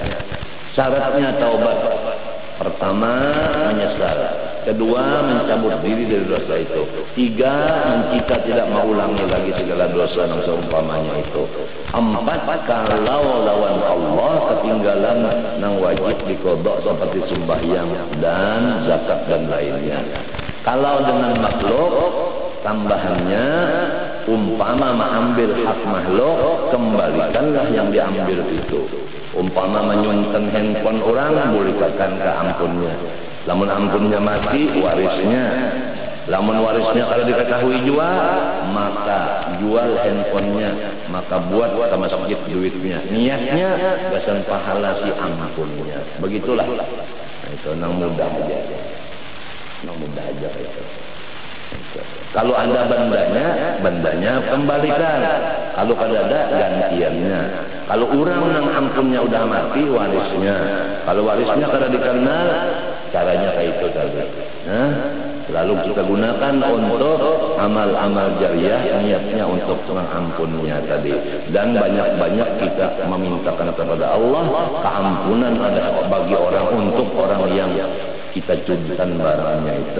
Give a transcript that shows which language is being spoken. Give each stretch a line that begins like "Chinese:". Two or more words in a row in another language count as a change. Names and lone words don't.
Indonesian: Syaratnya taubat, pertama menyesal, kedua mencabut diri dari dosa itu, tiga kita tidak mengulangi lagi segala dosa yang seumpamanya itu, empat kalau lawan Allah ketinggalan nang wajib dikodok seperti sembahyang dan zakat dan lainnya. Kalau dengan makhluk tambahannya, umpama mengambil hak makhluk, kembalikanlah yang diambil itu. Umpama menyunten handphone orang, berikan ke ampunnya.
Banjar: Lamun ampunnya mati, warisnya. Lamun warisnya kalau diketahui jual, maka jual handphonenya, maka buat ke masjid duitnya. Niatnya basan pahala si ampunnya. Begitulah. Nah, itu nang mudah aja. Nang mudah aja itu.
Indonesian: Kalau ada bandanya kembalikan. Kalau ada gantiannya. Kalau orang nang ampunnya udah mati, warisnya.
Banjar: Kalau warisnya kada dikenal, caranya kayak itu tadi.
Indonesian: Nah, lalu kita gunakan untuk amal-amal jariah, niatnya untuk mengampunnya tadi. Dan banyak-banyak kita memintakan kepada Allah keampunan ada bagi orang, untuk orang yang kita curikan barangnya itu.